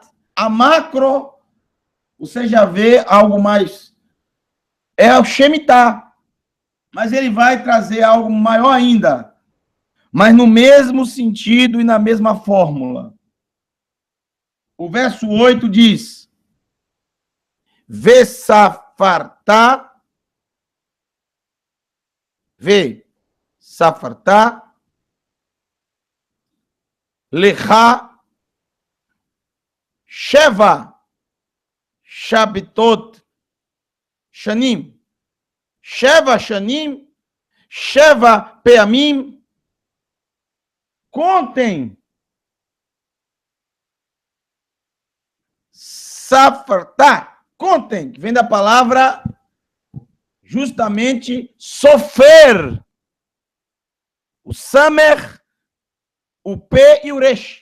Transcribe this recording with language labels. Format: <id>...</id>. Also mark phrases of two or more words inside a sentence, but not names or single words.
<pt>A macro, você já vê algo mais, é o Shemitah. Mas ele vai trazer algo maior ainda, mas no mesmo sentido e na mesma fórmula. O verso 8 diz:</pt> <he>וספרת לך שבע שבתות שנים שבע שנים שבע פעמים.</he> <pt>Contem. Safartá, contem, que vem da palavra justamente sofer. O samer, o p e o resh.</pt>